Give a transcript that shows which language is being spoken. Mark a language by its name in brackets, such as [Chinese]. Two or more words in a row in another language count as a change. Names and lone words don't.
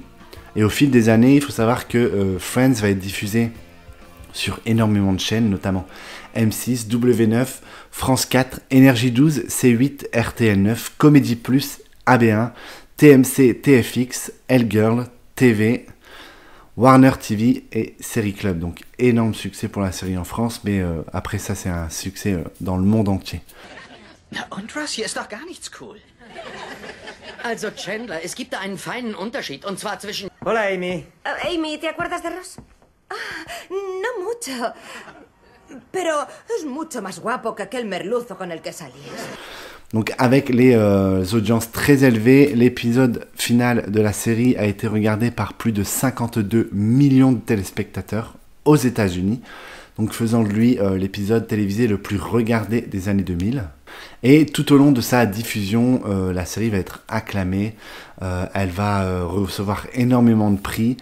[French] Et au fil des années, il faut savoir que Friends va être diffusé sur énormément de chaînes, notamment M6, W9, France 4, Énergie 12, C8, RTL9, Comédie Plus, AB1, TMC, TFX, L-Girl, TV, Warner TV et Série Club. Donc énorme succès pour la série en France, mais après ça c'est un succès dans le monde entier. [German] Na und was? Hier ist doch gar nichts cool. Also Chandler, es gibt da einen feinen Unterschied, und zwar zwischen... [Spanish] Hola, Amy. Amy, ¿te acuerdas de Ross? No mucho. Pero es mucho más guapo que aquel merluzo con el que salías. [French] Donc avec les audiences très élevées, l'épisode final de la série a été regardé par plus de 52 millions de téléspectateurs aux États-Unis, donc faisant de lui l'épisode télévisé le plus regardé des années 2000. Et tout au long de sa diffusion, la série va être acclamée, elle va recevoir énormément de prix.